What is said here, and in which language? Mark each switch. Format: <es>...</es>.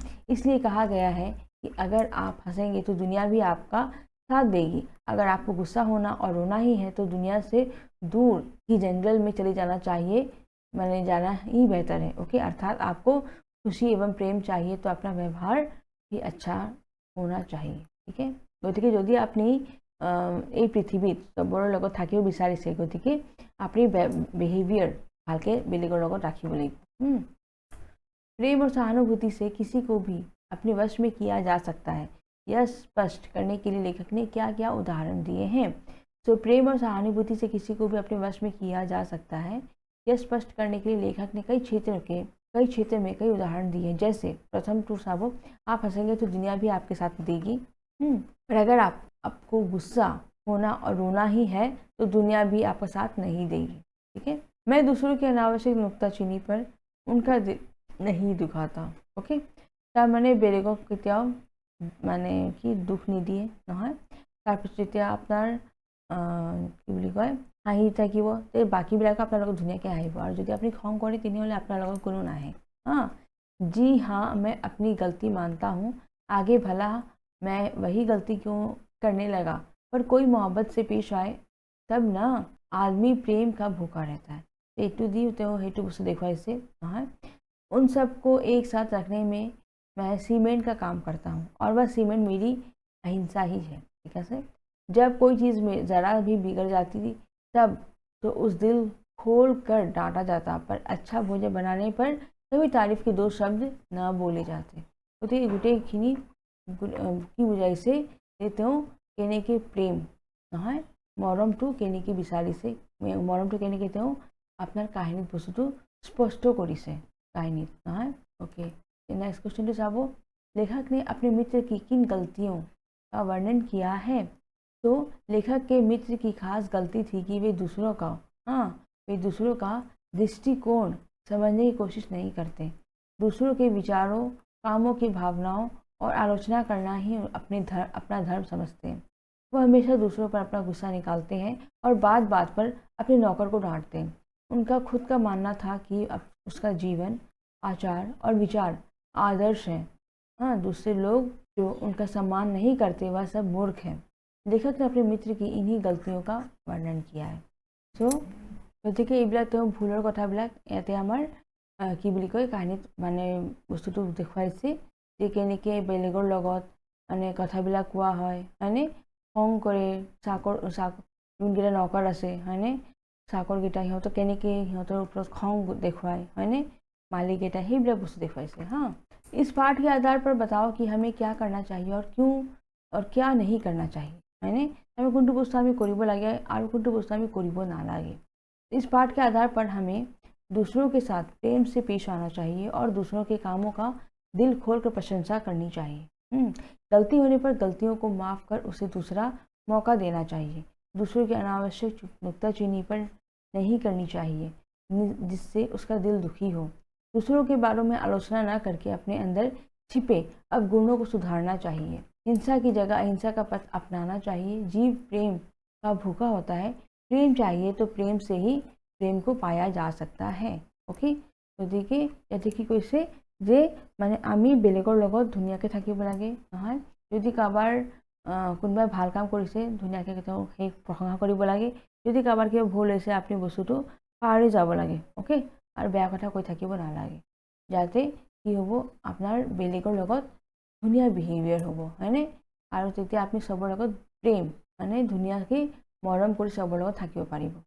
<hi>इसलिए कहा गया है कि अगर आप हंसेंगे तो दुनिया भी आपका साथ देगी। अगर आपको गुस्सा होना और रोना ही है तो दुनिया से दूर ही जंगल में चले जाना चाहिए, माने जाना ही बेहतर है। ओके, अर्थात आपको खुशी एवं प्रेम चाहिए तो अपना व्यवहार भी अच्छा होना चाहिए। ठीक है,</hi> <as>গতিকে যদি আপনি এই পৃথিৱীত চবৰে লগত থাকিব বিচাৰিছে, গতিকে আপনি বিহেভিয়াৰ ভালকে বেলেগৰ লগত ৰাখিব লাগিব।</as> <hi>प्रेम और सहानुभूति से किसी को भी अपने वश में किया जा सकता है, यह स्पष्ट करने के लिए लेखक ने क्या क्या उदाहरण दिए हैं। तो प्रेम और सहानुभूति से किसी को भी अपने वश में किया जा सकता है, यह स्पष्ट करने के लिए लेखक ने कई क्षेत्र में कई उदाहरण दिए हैं। जैसे प्रथम टू साबो, आप हंसेंगे तो दुनिया भी आपके साथ देगी। पर अगर आपको गुस्सा होना और रोना ही है तो दुनिया भी आपका साथ नहीं देगी। ठीक है, मैं दूसरों की अनावश्यक नुक्ताचीनी पर उनका दिल नहीं दुखाता।</hi> <as>ओके, তাৰমানে বেলেগক কেতিয়াও মানে কি দুখ নিদিয়ে নহয়। তাৰপিছত যেতিয়া আপোনাৰ কি বুলি কয় হাঁহি থাকিব, তে বাকীবিলাক আপোনালোকক ধুনীয়াকৈ হাঁহিব। আৰু যদি আপুনি খং কৰে তেনেহ'লে আপোনাৰ লগত কোনো নাহে।</as> <hi>हाँ जी हाँ, मैं अपनी गलती मानता हूँ, आगे भला मैं वही गलती क्यों करने लगा। पर कोई मोहब्बत से पेश आए तब ना आदमी प्रेम का भूखा रहता है।</hi> <as>এইটো দি তেওঁ সেইটো বস্তু দেখুৱাইছে নহয়।</as> <hi>उन सबको एक साथ रखने में मैं सीमेंट का काम करता हूँ और वह सीमेंट मेरी अहिंसा ही है। ठीक है, जब कोई चीज़ में ज़रा भी बिगड़ जाती थी तब तो उस दिल खोल कर डांटा जाता, पर अच्छा भोजन बनाने पर कभी तारीफ के दो शब्द न बोले जाते।</hi> <as>गतिके गोटेइखिनि কি বুজাইছে যে তেওঁ কেনেকৈ প্ৰেম নহয় মৰমটো কেনেকৈ বিচাৰিছে, মৰমটো কেনেকৈ তেওঁ আপোনাৰ কাহিনীত বস্তুটো স্পষ্ট কৰিছে কাহিনীত নহয়।</as> <hi>ओके, नेक्स्ट क्वेश्चन तो साहब, लेखक ने अपने मित्र की किन गलतियों का वर्णन किया है। तो लेखक के मित्र की खास गलती थी कि वे दूसरों का दृष्टिकोण समझने की कोशिश नहीं करते। दूसरों के विचारों, कामों की भावनाओं और आलोचना करना ही अपना धर्म समझते हैं। वह हमेशा दूसरों पर अपना गुस्सा निकालते हैं और बात बात पर अपने नौकर को डांटते हैं। उनका खुद का मानना था कि उसका जीवन, आचार और विचार आदर्श हैं। हाँ, दूसरे लोग जो उनका सम्मान नहीं करते वह सब मूर्ख हैं। लेखक ने अपने मित्र की इन्हीं गलतियों का वर्णन किया है।</hi> <as>सो गतिके এইবিলাক তেওঁ ভুলৰ কথাবিলাক ইয়াতে আমাৰ কি বুলি কয় কাহিনীত মানে বস্তুটো দেখুৱাইছে যে কেনেকৈ বেলেগৰ লগত মানে কথাবিলাক কোৱা হয় হয়নে, খং কৰে যোনকেইটা নৌকাৰ আছে হয়নে, চাকৰকেইটা সিহঁতক কেনেকৈ সিহঁতৰ ওপৰত খং দেখুৱায় হয়নে, मालिक সেইবিলাক বস্তু দেখুৱাইছে।</as> <hi>हाँ, इस पाठ के आधार पर बताओ कि हमें क्या करना चाहिए और क्यों और क्या नहीं करना चाहिए</hi> <as>হয়নে, আমি কোনটো বস্তু আমি কৰিব লাগে আৰু কোনটো বস্তু আমি কৰিব নালাগে।</as> <hi>इस पाठ के आधार पर हमें दूसरों के साथ प्रेम से पेश आना चाहिए और दूसरों के कामों का दिल खोल कर प्रशंसा करनी चाहिए। गलती होने पर गलतियों को माफ़ कर उसे दूसरा मौका देना चाहिए। दूसरों की अनावश्यक नुक्ताचीनी पर नहीं करनी चाहिए जिससे उसका दिल दुखी हो। दूसरों के बारे में आलोचना न करके अपने अंदर छिपे अवगुणों को सुधारना चाहिए। हिंसा की जगह अहिंसा का पथ अपनाना चाहिए। जीव प्रेम का भूखा होता है, प्रेम चाहिए तो प्रेम से ही प्रेम को पाया जा सकता है।</hi> <as>ओके, গতিকে ইয়াতে কি কৈছে যে মানে আমি বেলেগৰ লগত ধুনীয়াকৈ থাকিব লাগে নহয়, যদি কাৰোবাৰ কোনোবাই ভাল কাম কৰিছে ধুনীয়াকৈ তেওঁ সেই প্ৰশংসা কৰিব লাগে, যদি কাৰোবাৰ কিবা ভুল হৈছে আপুনি বস্তুটো পাহৰি যাব লাগে। অ'কে, আৰু বেয়া কথা কৈ থাকিব নালাগে, যাতে কি হ'ব আপোনাৰ বেলেগৰ লগত ধুনীয়া বিহেভিয়াৰ হ'ব হয়নে, আৰু তেতিয়া আপুনি চবৰ লগত প্ৰেম মানে ধুনীয়াকৈ মৰম কৰি চবৰ লগত থাকিব পাৰিব।</as>